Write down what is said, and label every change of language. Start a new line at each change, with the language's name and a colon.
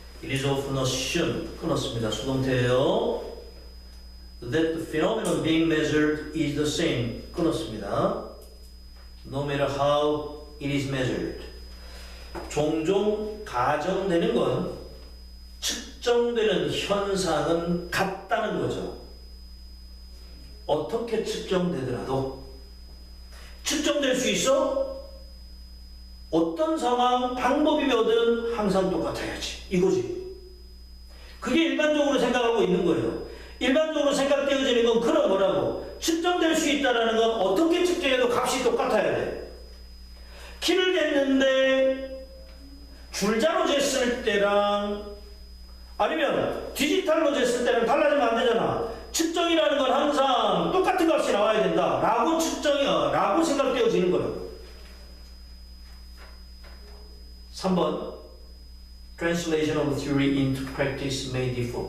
English: It is often assumed,
Korean: 끊었습니다. 수동태예요.
English: That the phenomenon being measured is the same,
Korean: 끊었습니다.
English: No matter how it is measured.
Korean: 종종 가정되는 건 측정되는 현상은 같다는 거죠. 어떻게 측정되더라도 측정될 수 있어? 어떤 상황, 방법이 뭐든 항상 똑같아야지. 이거지. 그게 일반적으로 생각하고 있는 거예요. 일반적으로 생각되어지는 건 그런 거라고. 측정될 수 있다는 건 어떻게 측정해도 값이 똑같아야 돼. 키를 쟀는데 줄자로 쟀을 때랑 아니면 디지털로 쟀을 때랑 달라지면 안 되잖아. 측정이라는 건 항상 똑같은 값이 나와야 된다. 라고 라고 생각되어지는 거라고.
English: 3번 Translation of theory into practice may differ.